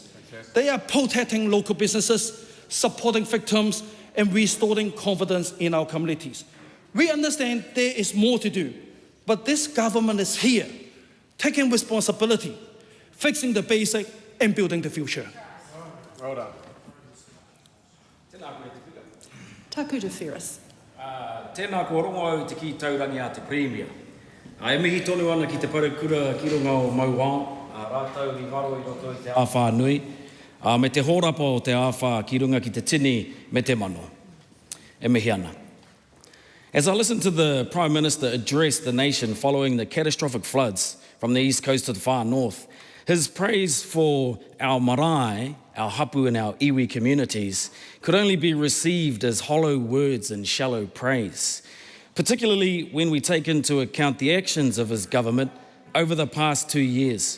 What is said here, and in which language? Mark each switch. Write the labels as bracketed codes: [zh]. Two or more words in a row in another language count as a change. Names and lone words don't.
[en] They are protecting local businesses, supporting victims, and restoring confidence in our communities. We understand there is more to do, but this government is here, taking responsibility, fixing the basic, and building the future. Well done. [mi] Taku te Ferris. Tēnā kua rongo au te ki taurangi a te Premier. E mihi tonu ana ki te parakura ki runga o Mauao, rātau i waro i roto i te āwha nui, me te hōrapa o te āwha ki runga ki te tini me te mano. E mihi ana. [en] As I listened to the Prime Minister address the nation following the catastrophic floods from the east coast to the far north, his praise for our marae, our hapu and our iwi communities could only be received as hollow words and shallow praise, particularly when we take into account the actions of his government over the past 2 years.